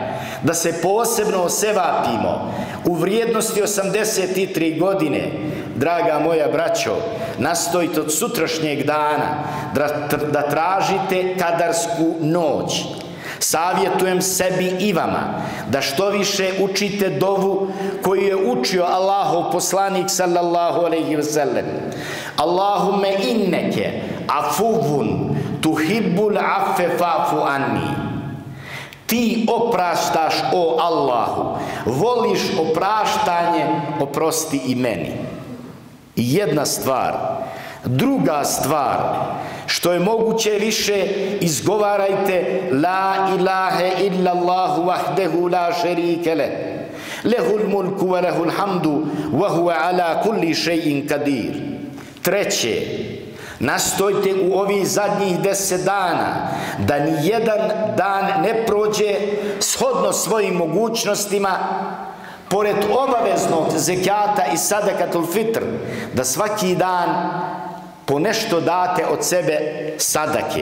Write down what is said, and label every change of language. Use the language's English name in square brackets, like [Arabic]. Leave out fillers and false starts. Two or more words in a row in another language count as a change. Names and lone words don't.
[Bosnian] Da se posebno osevapimo u vrijednosti 83 godine, draga moja braćo, nastojite od sutrašnjeg dana da tražite kadarsku noć. Savjetujem sebi i vama da što više učite dovu koju je učio Allahov poslanik [Arabic] صلى الله عليه وسلم. اللهم إنك عفو تحب العفو فاعف عني. [Bosnian] Ti opraštaš, o Allahu, voliš opraštanje, oprosti i meni. Jedna stvar. Druga stvar, što je moguće više izgovarajte [Arabic] لا إله إلا الله وحده لا شريك له له الملك وله الحمد وهو على كل شيء قدير. [Bosnian] Treće, nastojte u ovih zadnjih 10 dana da ni jedan dan ne prođe shodno svojim mogućnostima, pored obaveznog zekijata i [Arabic] صدقة الفطر, [Bosnian] da svaki dan po nešto date od sebe sadake.